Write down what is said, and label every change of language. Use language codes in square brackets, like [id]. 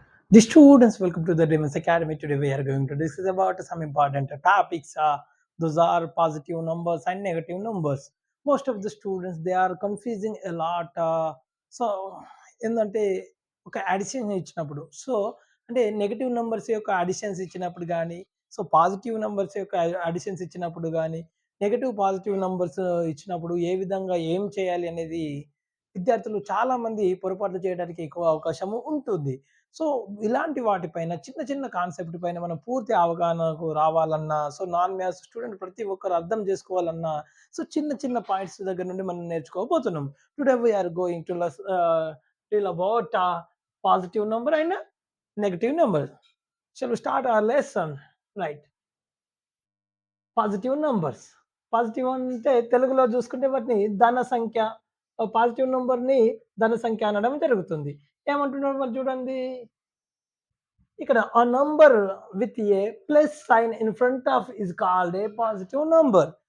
[en] The students, welcome to the Demons Academy. Today we are going to discuss about some important topics. Those are positive numbers and negative numbers. Most of the students they are confusing a lot. [te] So ఏంటంటే ఒక addition ఇచ్చినప్పుడు అంటే negative numbers యొక్క additions ఇచ్చినప్పుడు కానీ positive numbers యొక్క additions ఇచ్చినప్పుడు కానీ నెగటివ్ పాజిటివ్ నంబర్స్ ఇచ్చినప్పుడు ఏ విధంగా ఏం చేయాలి అనేది విద్యార్థులు చాలా మంది పొరపాట్లు చేయడానికి ఎక్కువ అవకాశము ఉంటుంది. సో, ఇలాంటి వాటిపైన చిన్న చిన్న కాన్సెప్ట్ పైన మనం పూర్తి అవగాహనకు రావాలన్నా, నాన్ మ్యాథ్స్ స్టూడెంట్ ప్రతి ఒక్కరు అర్థం చేసుకోవాలన్నా, చిన్న చిన్న పాయింట్స్ దగ్గర నుండి మనం నేర్చుకోబోతున్నాం. [en] Today we are going to tell about positive number and negative number. Shall we start our lesson? Right. Positive numbers. [te] Positive అంటే తెలుగులో చూసుకుంటే వాటిని ధన సంఖ్య, పాజిటివ్ నంబర్‌ని ధన సంఖ్య అనడం జరుగుతుంది. ఏమంటున్నారు మరి చూడండి. ఇక్కడ [en] a number with a plus sign in front of is called a positive number.